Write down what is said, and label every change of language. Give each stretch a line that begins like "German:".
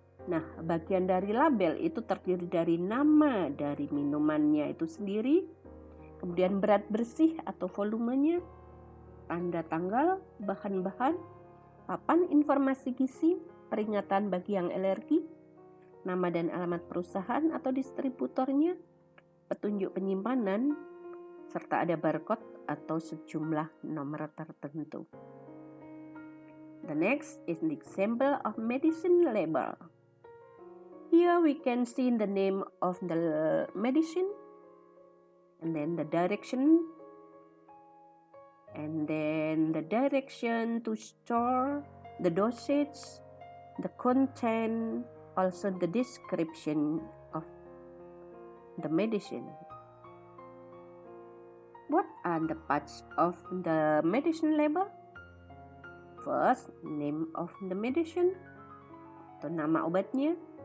Indonesian: Nah, bagian dari label itu terdiri dari nama dari minumannya itu sendiri, kemudian berat bersih atau volumenya, tanda tanggal, bahan-bahan, papan informasi gizi, peringatan bagi yang alergi, nama dan alamat perusahaan atau distributornya, petunjuk penyimpanan, serta ada barcode atau sejumlah nomor tertentu.
English: The next is an example of medicine label. Here we can see the name of the medicine, and then the direction, and then the direction to store, the dosage, the content, also the description of the medicine. What are the parts of the medicine label? First, name of the medicine
Indonesian: atau nama obatnya.